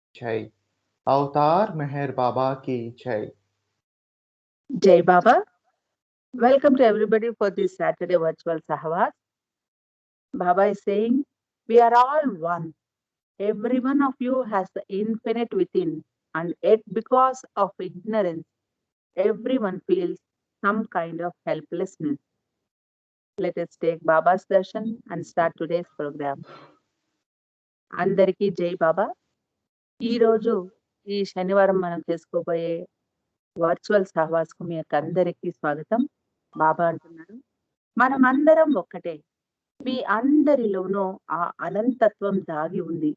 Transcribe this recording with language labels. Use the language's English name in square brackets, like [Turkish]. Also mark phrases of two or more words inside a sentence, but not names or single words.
[Hindi] जय। अवतार मेहर बाबा की जय। जय बाबा. [English] Welcome to everybody for this Saturday virtual Sahwas. Baba is saying, we are all one. Every one of you has the infinite within, and yet because of ignorance, everyone feels some kind of helplessness. Let us take Baba's darshan and start today's program. [Telugu] అందరికీ జై బాబా. ఈరోజు ఈ శనివారం మనం చేసుకోబోయే వర్చువల్ సహవాస్కు మీ అందరికీ స్వాగతం. బాబా అంటున్నాడు, మనమందరం ఒక్కటే. మీ అందరిలోనూ ఆ అనంతత్వం దాగి ఉంది.